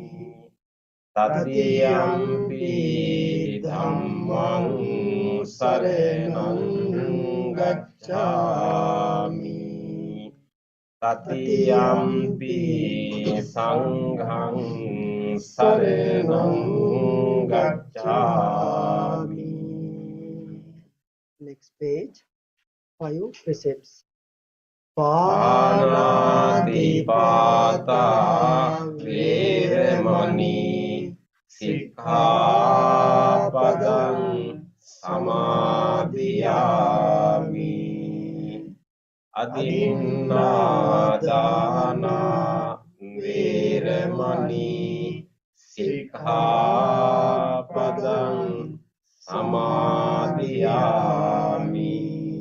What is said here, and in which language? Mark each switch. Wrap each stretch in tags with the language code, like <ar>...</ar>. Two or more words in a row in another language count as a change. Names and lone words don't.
<pi>Tatiyampi dhammang saranang gacchami. Tatiyampi sanghang saranang gacchami.</pi> <en>Next page. 5 precepts.</en> <pi>Pānātipātā vēremani sikkhapadang samadhiyāmi. Adinādāna vēremani sikkhapadang samadhiyāmi.</pi>